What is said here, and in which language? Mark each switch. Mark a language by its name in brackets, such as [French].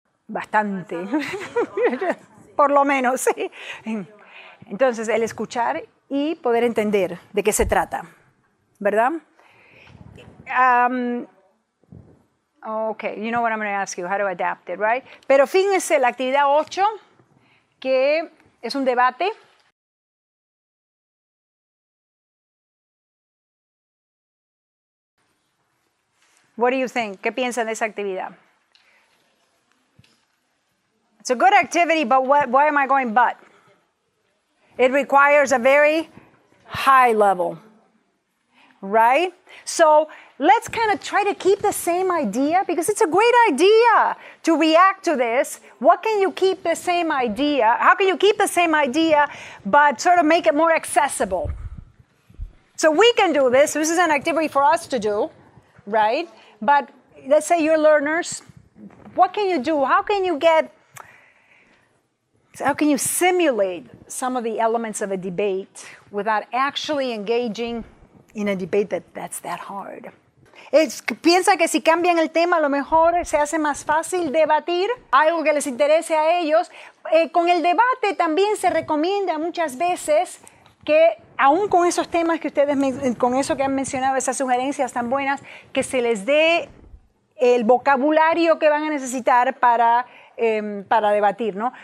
[Spanish] Bastante, por lo menos, sí. Entonces, el escuchar y poder entender de qué se trata, ¿verdad? [English] Okay, you know what I'm going to ask you, how to adapt it, right? [Spanish] Pero fíjense, la actividad 8, que es un debate. [English] What do you think? [Spanish] ¿Qué piensan de esa actividad? [English] It's a good activity, but why am I going but? It requires a very high level, right? So let's kind of try to keep the same idea because it's a great idea to react to this. What can you keep the same idea? How can you keep the same idea but sort of make it more accessible? So we can do this. This is an activity for us to do, right? But let's say you're learners. What can you do? How can you simulate some of the elements of a debate without actually engaging in a debate that's that hard? [Spanish] Piensa que si cambian el tema, a lo mejor se hace más fácil debatir algo que les interese a ellos. Con el debate también se recomienda muchas veces que, aún con esos temas que ustedes, con eso que han mencionado, esas sugerencias tan buenas, que se les dé el vocabulario que van a necesitar para debatir, ¿no?